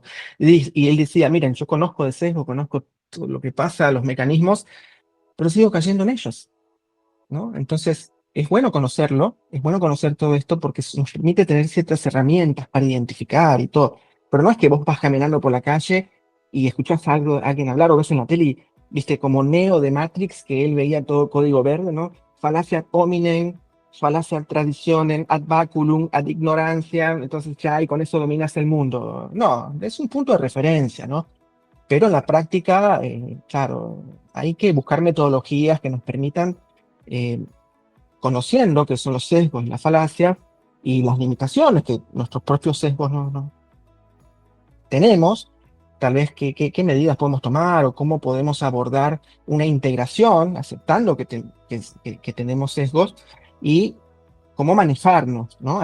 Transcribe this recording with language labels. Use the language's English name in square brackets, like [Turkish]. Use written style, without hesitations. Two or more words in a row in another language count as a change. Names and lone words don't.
[Spanish] Y él decía, miren, yo conozco de sesgo, conozco todo lo que pasa, los mecanismos, pero sigo cayendo en ellos, ¿no? Entonces, es bueno conocerlo, es bueno conocer todo esto porque nos permite tener ciertas herramientas para identificar y todo. Pero no es que vos vas caminando por la calle y escuchás algo, a alguien hablar o ves en la tele y, viste, como Neo de Matrix, que él veía todo código verde, ¿no? Falacia [Latin] ad hominem, [Spanish] falacia [Latin] ad traditionem, ad baculum, ad ignorancia, [Spanish] entonces ya, y con eso dominas el mundo. No, es un punto de referencia, ¿no? Pero en la práctica, claro, hay que buscar metodologías que nos permitan, eh, conociendo qué son los sesgos y las falacias y las limitaciones que nuestros propios sesgos no tenemos, tal vez qué medidas podemos tomar o cómo podemos abordar una integración, aceptando que tenemos sesgos y cómo manejarnos, ¿no?